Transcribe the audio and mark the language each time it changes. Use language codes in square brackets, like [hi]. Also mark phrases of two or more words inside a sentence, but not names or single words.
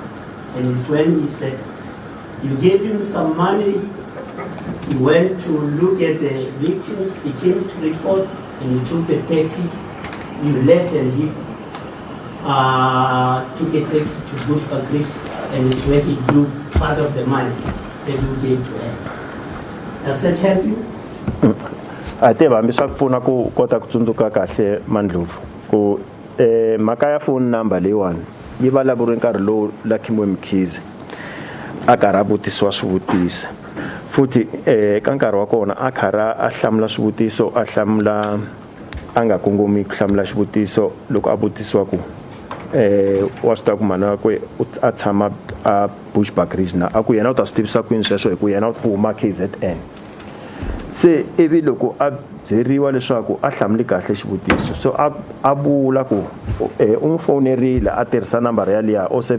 [en] And it's when he said, you gave him some money, he went to look at the victims, he came to report, and he took the taxi, you left and he took a taxi to Bushbuck Greece, and it's where he blew part of the money that you gave to her. Does that help you? [ts] Ate vambi swa kupfuna ku kota ku tsundzuka kahle Mandlovu ku mhaka ya phone number leyiwani yi vulavuriwe nkarhi lowu Lucky Mkhize a karhi a vutisiwa swivutiso futhi eka nkarhi wa kona a karhi a hlamula swivutiso a hlamula a nga kongomi ku hlamula xivutiso loko a vutisiwa ku wa swi tiva ku mana wakwe a tshama a Bushbuck Ridge na a ku yena u ta swi tivisa kwini sweswo hi ku yena u huma KZN se ivi loko a byeriwa leswaku a hlamuli kahle xivutiso so a vula ku u n'wi fonerile a tirhisa nambara ya liya